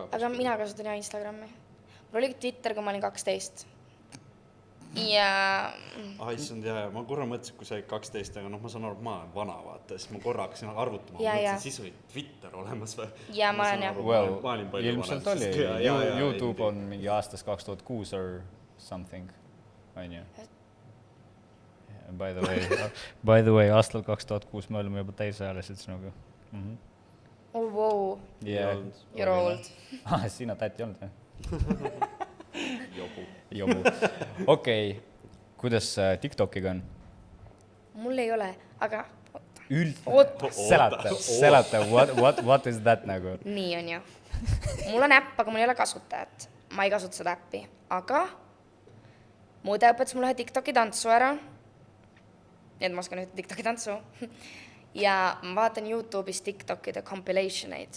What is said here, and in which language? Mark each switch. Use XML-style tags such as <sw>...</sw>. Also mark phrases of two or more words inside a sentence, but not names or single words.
<et>Aga mina kasutan ja Instagrami. Mul oli Twitter, kui ma olin 12. Ja... Issand, ma korra mõtlesin, kui sa olid 12, aga ma saan aru, et ma olen vana, vaata, siis ma korra hakkasin arvutama, mõtlesin, siis oli Twitter olemas või? Ja ma olen jah. Well, ilmselt oli. YouTube on mingi aastas 2006</et> <en>or something,</en> <et>on ju?</et> <en>By the way,</en> <et>aastal 2006 me olime juba täisealised sinuga.</et> <en>Oh, wow. Yeah. You're old.</en> <et>Sina täti olnud, jah? Jobu. Okei. Kuidas TikTokiga on? Mul ei ole, aga... Selata.</et> <en>What is that nagu?</en> <et>Nii on ju. Mul on äpp, aga mul ei ole kasutajat. Ma ei kasuta seda äppi. Aga mu õde õpetas mulle ühe TikToki tantsu ära. Nii et ma oskan ühe TikToki tantsu. Ja ma vaatan YouTube'is TikTokide compilationeid.</et>